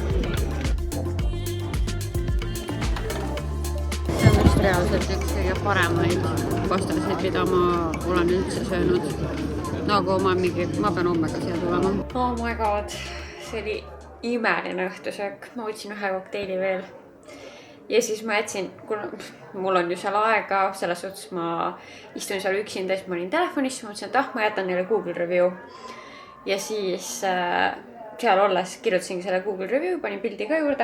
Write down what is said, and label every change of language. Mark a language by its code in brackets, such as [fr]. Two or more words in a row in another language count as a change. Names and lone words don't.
[et] Reaalselt üks kõige paremaid pastasid, mida ma olen üldse söönud. Nagu ma pean hommega siia tulema. [en] Oh my god. [et] see oli imeline õhtusöök, ma võtsin ühe kokteili veel. Ja siis ma jätsin, kuna mul on ju seal aega, selles suhtes ma istun seal üksinda, siis ma olin telefonis, ma mõtlesin, et ma jätan neile Google review. Ja siis seal olles kirjutasingi selle Google review, panin pildi ka juurde.